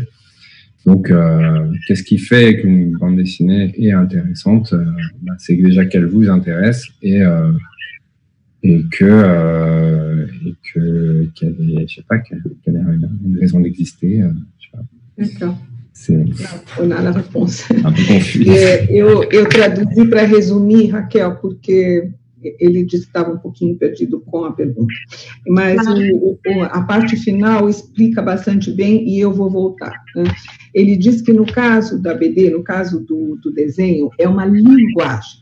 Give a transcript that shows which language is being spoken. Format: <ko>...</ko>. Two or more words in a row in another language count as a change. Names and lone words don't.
<fr>Donc, qu'est-ce qui fait qu'une bande dessinée est intéressante? C'est déjà qu'elle vous intéresse et qu'elle ait une raison d'exister. Je sais pas. D'accord. On a la réponse. Un peu confus.</fr> <pt>Eu traduzi para resumir, Raquel, porque ele disse que estava um pouquinho perdido com a pergunta. Mas a parte final explica bastante bem e eu vou voltar. Né? Ele diz que no caso da BD, no caso do desenho, é uma linguagem.</pt>